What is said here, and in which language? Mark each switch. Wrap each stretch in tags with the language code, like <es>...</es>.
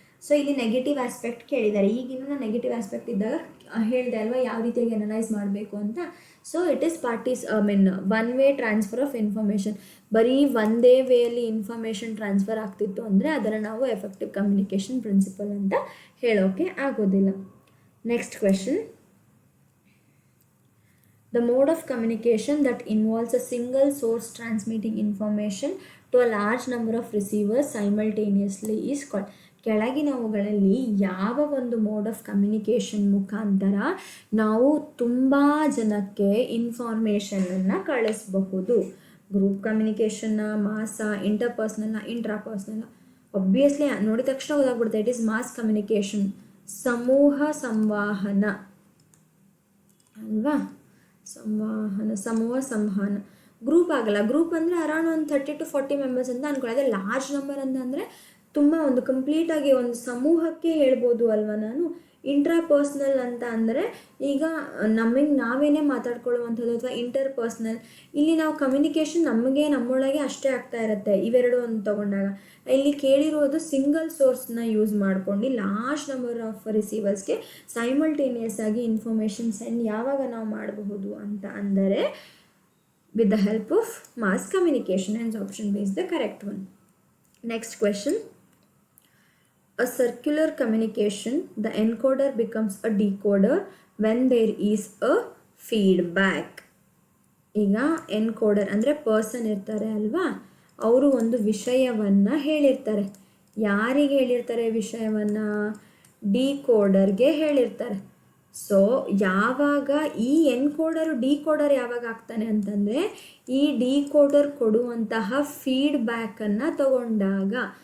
<kn>So ಇಲ್ಲಿ negative aspect ಕೇಳಿದ್ದಾರೆ. ಈಗಿನ ನೆಗೆಟಿವ್ ಆಸ್ಪೆಕ್ಟ್ ಇದ್ದಾಗ ಹೇಳಿದೆ ಅಲ್ವಾ ಯಾವ ರೀತಿಯಾಗಿ ಅನಲೈಸ್ ಮಾಡಬೇಕು ಅಂತ.</kn> <en>So it is one way transfer of information.</en> <kn>ಬರೀ ಒಂದೇ ವೇಯಲ್ಲಿ ಇನ್ಫಾರ್ಮೇಷನ್ ಟ್ರಾನ್ಸ್ಫರ್ ಆಗ್ತಿತ್ತು ಅಂದರೆ ಅದನ್ನು ನಾವು ಎಫೆಕ್ಟಿವ್ ಕಮ್ಯುನಿಕೇಷನ್ ಪ್ರಿನ್ಸಿಪಲ್ ಅಂತ ಹೇಳೋಕ್ಕೆ ಆಗೋದಿಲ್ಲ.</kn> <en>Next question. The mode of communication that involves a single source transmitting information to a large number of receivers simultaneously is called.</en> <kn>ಕೆಳಗಿನವುಗಳಲ್ಲಿ ಯಾವ ಒಂದು ಮೋಡ್ ಆಫ್ ಕಮ್ಯುನಿಕೇಷನ್ ಮುಖಾಂತರ ನಾವು ತುಂಬ ಜನಕ್ಕೆ ಇನ್ಫಾರ್ಮೇಷನನ್ನು ಕಳಿಸಬಹುದು? ಗ್ರೂಪ್ ಕಮ್ಯುನಿಕೇಷನ್ನ, ಮಾಸ, ಇಂಟರ್ಪರ್ಸ್ನಲ್ನ, ಇಂಟ್ರಾಪರ್ಸ್ನಲ್ನ? ಒಬ್ವಿಯಸ್ಲಿ ನೋಡಿದ ತಕ್ಷಣ ಗೊತ್ತಾಗ್ಬಿಡುತ್ತೆ,</kn> <en>it is mass communication,</en> <kn>ಸಮೂಹ ಸಂವಹನ ಅಲ್ವಾ? ಸಮೂಹ ಸಂವಹನ. ಗ್ರೂಪ್ ಆಗಲ್ಲ. ಗ್ರೂಪ್ ಅಂದರೆ ಅರೌಂಡ್ ಒಂದು 30 to 40 ಮೆಂಬರ್ಸ್ ಅಂತ ಅಂದ್ಕೊಳ್ಳಿ. ಅದೇ ಲಾರ್ಜ್ ನಂಬರ್ ಅಂತಂದರೆ ತುಂಬ ಒಂದು ಕಂಪ್ಲೀಟಾಗಿ ಒಂದು ಸಮೂಹಕ್ಕೆ ಹೇಳ್ಬೋದು ಅಲ್ವಾ ನಾನು. ಇಂಟ್ರಾಪರ್ಸ್ನಲ್ ಅಂತ ಅಂದರೆ ಈಗ ನಾವೇನೇ ಮಾತಾಡ್ಕೊಳ್ಳುವಂಥದ್ದು, ಅಥವಾ ಇಂಟರ್ಪರ್ಸ್ನಲ್, ಇಲ್ಲಿ ನಾವು ಕಮ್ಯುನಿಕೇಷನ್ ನಮ್ಮೊಳಗೆ ಅಷ್ಟೇ ಆಗ್ತಾ ಇರುತ್ತೆ. ಇವೆರಡು ಅಂತ ತಗೊಂಡಾಗ ಇಲ್ಲಿ ಕೇಳಿರೋದು ಸಿಂಗಲ್ ಸೋರ್ಸ್ನ ಯೂಸ್ ಮಾಡ್ಕೊಂಡು ಲಾರ್ಜ್ ನಂಬರ್ ಆಫ್ ರಿಸೀವರ್ಸ್ಗೆ ಸೈಮಲ್ಟೇನಿಯಸ್ ಆಗಿ ಇನ್ಫಾರ್ಮೇಷನ್ ಸೆಂಡ್ ಯಾವಾಗ ನಾವು ಮಾಡಬಹುದು ಅಂತ ಅಂದರೆ</kn> <en>With the help of mass communication. And option B is the correct one. Next question. A circular communication, the encoder becomes a decoder when there is a feedback.</en> <kn>ಈಗ encoder ಅಂದರೆ person ಇರ್ತಾರೆ ಅಲ್ವಾ, ಅವರು ಒಂದು ವಿಷಯವನ್ನು ಹೇಳಿರ್ತಾರೆ. ಯಾರಿಗೆ ಹೇಳಿರ್ತಾರೆ ವಿಷಯವನ್ನು? ಡಿಕೋಡರ್ಗೆ ಹೇಳಿರ್ತಾರೆ. ಸೊ ಯಾವಾಗ ಈ ಎನ್ಕೋಡರು ಡಿಕೋಡರ್ ಯಾವಾಗ ಆಗ್ತಾನೆ ಅಂತಂದರೆ, ಈ ಡಿಕೋಡರ್ ಕೊಡುವಂತಹ ಫೀಡ್ಬ್ಯಾಕನ್ನು ತಗೊಂಡಾಗ.</kn>